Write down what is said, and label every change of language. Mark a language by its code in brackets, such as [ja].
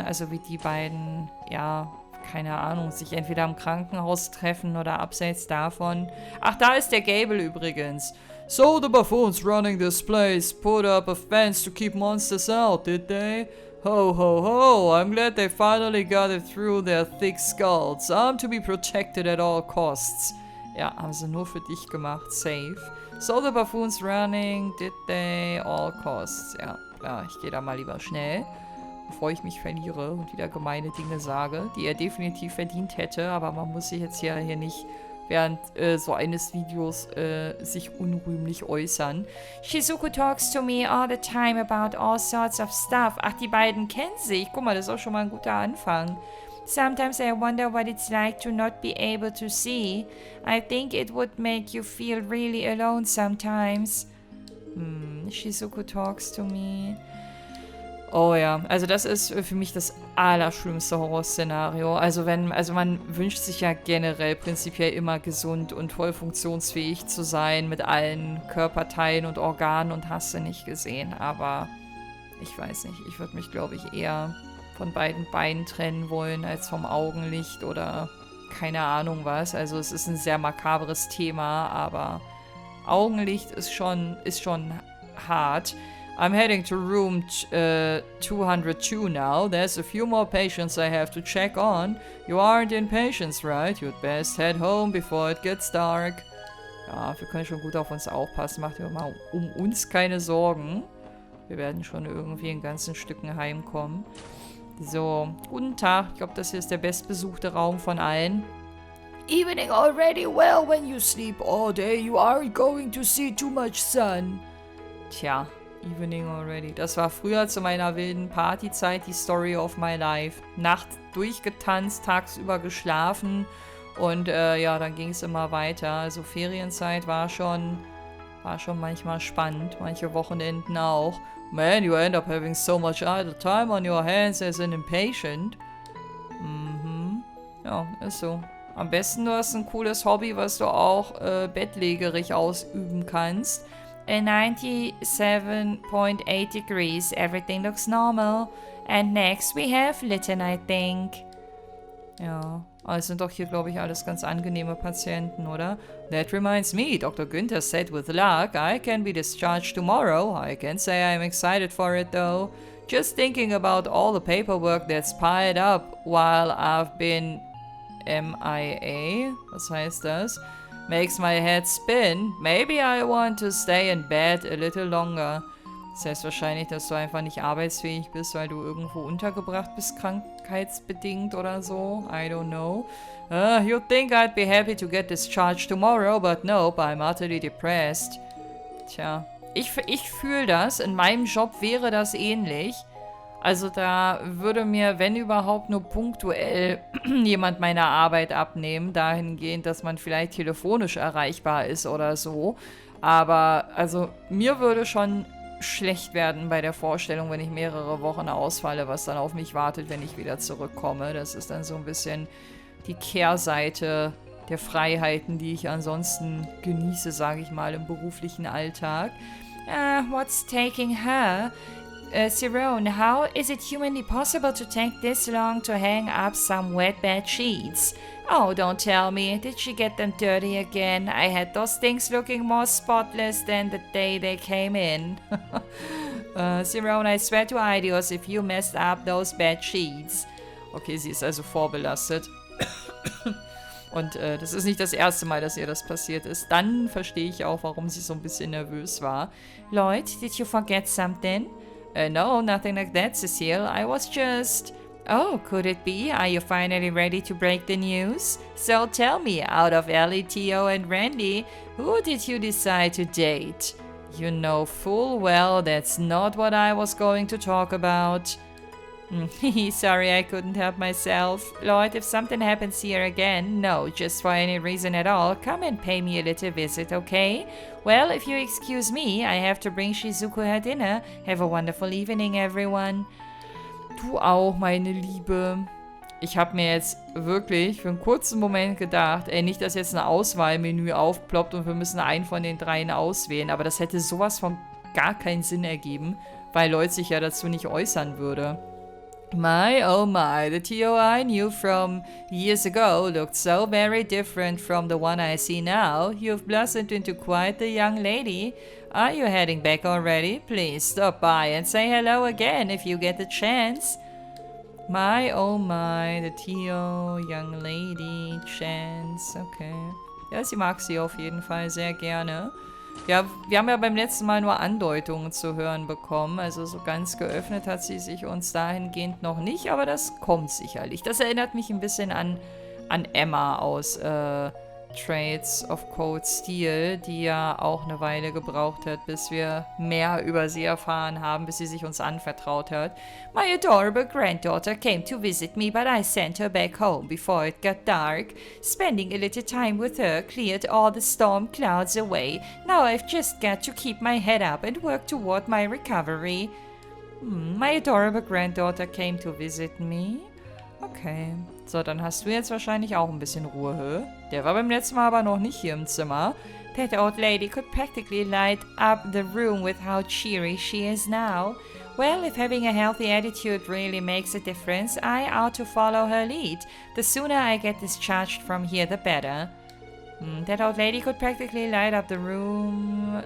[de] Also wie die beiden, ja, keine Ahnung, sich entweder im Krankenhaus treffen oder abseits davon. Ach, da ist der Gable übrigens. [en] So the buffoons running this place put up a fence to keep monsters out, did they? Ho, ho, ho, I'm glad they finally got it through their thick skulls. I'm to be protected at all costs. [de] Ja, haben sie nur für dich gemacht, safe. [en] So the buffoons running, did they, all costs. [de] Ja, klar, ich gehe da mal lieber schnell, bevor ich mich verliere und wieder gemeine Dinge sage, die er definitiv verdient hätte, aber man muss sich jetzt hier nicht während so eines Videos sich unrühmlich äußern. [en] Shizuku talks to me all the time about all sorts of stuff. [de] Ach, die beiden kennen sich. Guck mal, das ist auch schon mal ein guter Anfang. [en] Sometimes I wonder what it's like to not be able to see. I think it would make you feel really alone sometimes. Shizuku talks to me. [de] Oh ja, also das ist für mich das allerschlimmste Horrorszenario. Also man wünscht sich ja generell prinzipiell immer gesund und voll funktionsfähig zu sein mit allen Körperteilen und Organen und hast du nicht gesehen. Aber ich weiß nicht, ich würde mich, glaube ich, eher von beiden Beinen trennen wollen als vom Augenlicht oder keine Ahnung was. Also es ist ein sehr makabres Thema, aber Augenlicht ist schon hart. [en] I'm heading to room 202 now. There's a few more patients I have to check on. You aren't in patients, right? You'd best head home before it gets dark. [de] Ja, wir können schon gut auf uns aufpassen. Macht ihr mal um uns keine Sorgen. Wir werden schon irgendwie in ganzen Stücken heimkommen. So, guten Tag. Ich glaube, das hier ist der bestbesuchte Raum von allen. [en] Evening already? Well, when you sleep all day, you aren't going to see too much sun. Tja. Evening already. [de] Das war früher zu meiner wilden Partyzeit die [en] Story of my life. [de] Nacht durchgetanzt, tagsüber geschlafen und ja, dann ging es immer weiter. Also Ferienzeit war schon manchmal spannend, manche Wochenenden auch. [en] Man, you end up having so much idle time on your hands as an impatient. [de] Mhm. Ja, ist so. Am besten du hast ein cooles Hobby, was du auch bettlägerig ausüben kannst. [en] 97.8 degrees, everything looks normal. And next we have Lytton, I think. [de] Ja, aber es sind doch hier, glaube ich, alles ganz angenehme Patienten, oder? [en] That reminds me, Dr. Günther said with luck, I can be discharged tomorrow. I can't say I'm excited for it, though. Just thinking about all the paperwork that's piled up while I've been MIA. [de] Was heißt das? [en] Makes my head spin. Maybe I want to stay in bed a little longer. [de] Das heißt wahrscheinlich, dass du einfach nicht arbeitsfähig bist, weil du irgendwo untergebracht bist, krankheitsbedingt oder so. [en] I don't know. You'd think I'd be happy to get discharged tomorrow, but nope, I'm utterly depressed. [de] Tja, ich fühle das. In meinem Job wäre das ähnlich. Also da würde mir, wenn überhaupt, nur punktuell jemand meine Arbeit abnehmen, dahingehend, dass man vielleicht telefonisch erreichbar ist oder so. Aber also mir würde schon schlecht werden bei der Vorstellung, wenn ich mehrere Wochen ausfalle, was dann auf mich wartet, wenn ich wieder zurückkomme. Das ist dann so ein bisschen die Kehrseite der Freiheiten, die ich ansonsten genieße, sage ich mal, im beruflichen Alltag. [en] What's taking her? Sirone, how is it humanly possible to take this long to hang up some wet bed sheets? Oh, don't tell me. Did she get them dirty again? I had those things looking more spotless than the day they came in. Sirone, I swear to Idios if you messed up those bed sheets. [de] Okay, sie ist also vorbelastet. Und das ist nicht das erste Mal, dass ihr das passiert ist. Dann verstehe ich auch, warum sie so ein bisschen nervös war. [en] Lloyd, did you forget something? No, nothing like that, Cecile. I was just... Oh, could it be? Are you finally ready to break the news? So tell me, out of Ellie, Theo, and Randy, who did you decide to date? You know full well that's not what I was going to talk about. Sorry, I couldn't help myself. Lloyd, if something happens here again, no, just for any reason at all, come and pay me a little visit, okay? Well, if you excuse me, I have to bring Shizuku her dinner. Have a wonderful evening, everyone. [de] Du auch, meine Liebe. Ich habe mir jetzt wirklich für einen kurzen Moment gedacht, ey, nicht, dass jetzt ein Auswahlmenü aufploppt und wir müssen einen von den dreien auswählen, aber das hätte sowas von gar keinen Sinn ergeben, weil Lloyd sich ja dazu nicht äußern würde. [en] My, oh my, the Theo I knew from years ago looked so very different from the one I see now. You've blossomed into quite the young lady. Are you heading back already? Please stop by and say hello again if you get the chance. My, oh my, the Theo, young lady, chance, okay. [de] Ja, sie mag sie auf jeden Fall sehr gerne. Ja, wir haben ja beim letzten Mal nur Andeutungen zu hören bekommen, also so ganz geöffnet hat sie sich uns dahingehend noch nicht, aber das kommt sicherlich. Das erinnert mich ein bisschen an Emma aus Trades of Cold Steel, die ja auch eine Weile gebraucht hat, bis wir mehr über sie erfahren haben, bis sie sich uns anvertraut hat. [en] My adorable granddaughter came to visit me, but I sent her back home before it got dark. Spending a little time with her cleared all the storm clouds away. Now I've just got to keep my head up and work toward my recovery. My adorable granddaughter came to visit me. Okay. [de] So, dann hast du jetzt wahrscheinlich auch ein bisschen Ruhe, hä? Der war beim letzten Mal aber noch nicht hier im Zimmer. [en] That old lady could practically light up the room with how cheery she is now. Well, if having a healthy attitude really makes a difference, I ought to follow her lead. The sooner I get discharged from here, the better. That old lady could practically light up the room.